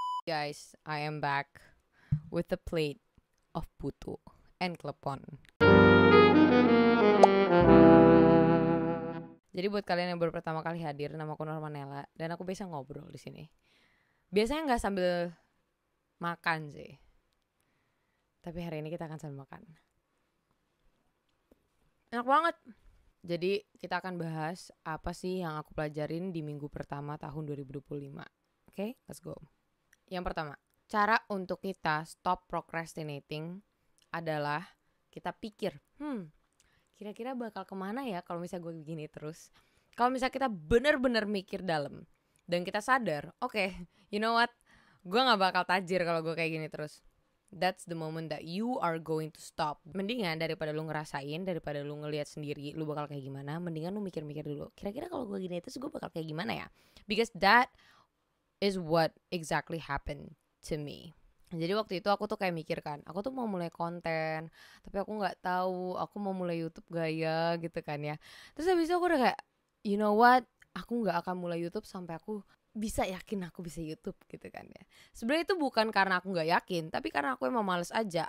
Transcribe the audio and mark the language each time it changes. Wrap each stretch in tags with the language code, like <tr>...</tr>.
<en>Guys, I am back with a plate of putu and klepon.</en> <id>Jadi buat kalian yang baru pertama kali hadir, nama aku Normanella dan aku biasa ngobrol di sini. Biasanya nggak sambil makan sih, tapi hari ini kita akan sambil makan. Enak banget. Jadi kita akan bahas apa sih yang aku pelajarin di minggu pertama tahun 2025. Oke,</id> <en>let's go.</en> <id>Yang pertama, cara untuk kita</id> <en>stop procrastinating</en> <id>adalah kita pikir, kira-kira bakal kemana ya kalau misalnya gue begini terus. Kalau misalnya kita benar-benar mikir dalam dan kita sadar, oke,</id> <en>you know what,</en> <id>gue gak bakal tajir kalau gue kayak gini terus.</id> <en>That's the moment that you are going to stop.</en> <id>Mendingan daripada lu ngerasain, daripada lu ngelihat sendiri lu bakal kayak gimana, mendingan lu mikir-mikir dulu, kira-kira kalau gue gini terus gue bakal kayak gimana ya.</id> <en>Because that is what exactly happened to me.</en> <id>Jadi waktu itu aku tuh kayak mikir kan, aku tuh mau mulai konten, tapi aku gak tahu aku mau mulai YouTube gaya gitu kan ya. Terus habis itu aku udah kayak,</id> <en>you know what,</en> <id>aku gak akan mulai YouTube sampai aku bisa yakin aku bisa YouTube gitu kan ya. Sebenarnya itu bukan karena aku nggak yakin, tapi karena aku emang males aja.</id>